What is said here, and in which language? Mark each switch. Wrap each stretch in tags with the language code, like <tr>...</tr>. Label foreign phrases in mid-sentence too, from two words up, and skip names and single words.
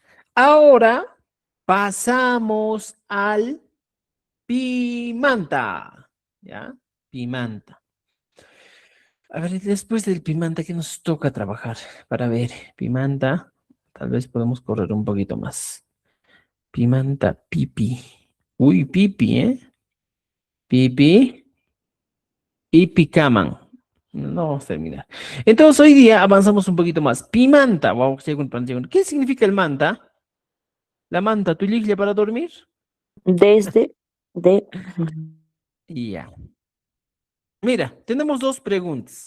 <es>Ahora pasamos al pimanta. ¿Ya? Pimanta. A ver, después del pimanta, ¿qué nos toca trabajar? Para ver, pimanta, tal vez podemos correr un poquito más. Pimanta, pipi. Uy, pipi, ¿eh? Pipi y picaman. No vamos a terminar. Entonces, hoy día avanzamos un poquito más. Pimanta. Wow, ¿qué significa el manta? La manta, ¿tu liglia para dormir? desde, de, Y ya. Mira, tenemos dos preguntas.</es>